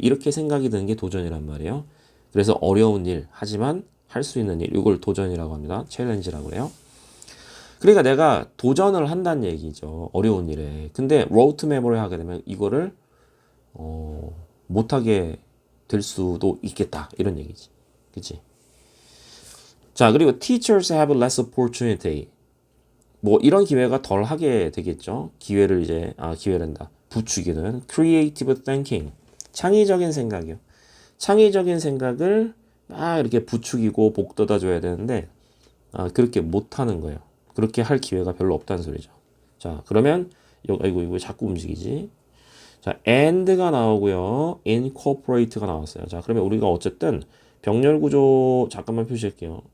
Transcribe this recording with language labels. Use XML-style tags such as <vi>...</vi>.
<ko>이렇게 생각이 드는 게 도전이란 말이에요. 그래서 어려운 일, 하지만 할 수 있는 일, 이걸 도전이라고 합니다. 챌린지라고 그래요. 그러니까 내가 도전을 한다는 얘기죠. 어려운 일에. 근데 로드 메모를 하게 되면 이거를 못하게 될 수도 있겠다. 이런 얘기지. 그치?</ko> <en>자, 그리고 teachers have less opportunity.</en> <ko>뭐 이런 기회가 덜 하게 되겠죠. 기회란다. 부추기는</ko> <en>creative thinking.</en> <ko>창의적인 생각이요. 창의적인 생각을 막 이렇게 부추기고 복돋아 줘야 되는데 그렇게 못 하는 거예요. 그렇게 할 기회가 별로 없다는 소리죠. 자, 그러면 아이고 이거 자꾸 움직이지. 자, and가 나오고요. incorporate가 나왔어요. 자, 그러면 우리가 어쨌든 병렬 구조 잠깐만 표시할게요.</ko>